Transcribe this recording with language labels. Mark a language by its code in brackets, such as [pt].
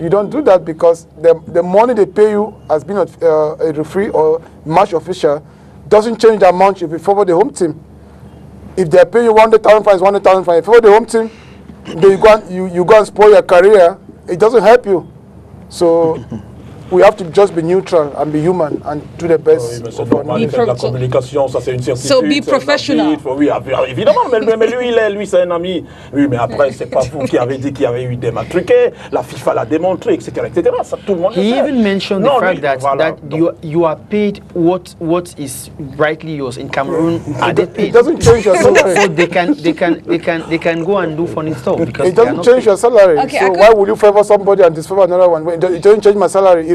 [en] You don't do that because the money they pay you as being a referee or match official doesn't change the amount if you favor the home team. If they pay you 100,000 fines, 100,000 fines. If you favor the home team, then you go and spoil your career. It doesn't help you. So we have to just be neutral and be human and do the best. [fr] La communication, ça c'est une certitude. [en] So be professional. [fr] Oui, évidemment, mais lui c'est un ami. Oui, mais après c'est pas vous qui avez dit qu'il y avait eu des matchs truqués. La FIFA l'a démontré, etc., etc. Ça tout le monde. [en] He even mentioned the fact that you are paid what is rightly yours in Cameroon. It doesn't change your salary. So they can go and do funny stuff because it doesn't change your salary. Okay, so why would you favor somebody and disfavor another one? It doesn't change my salary.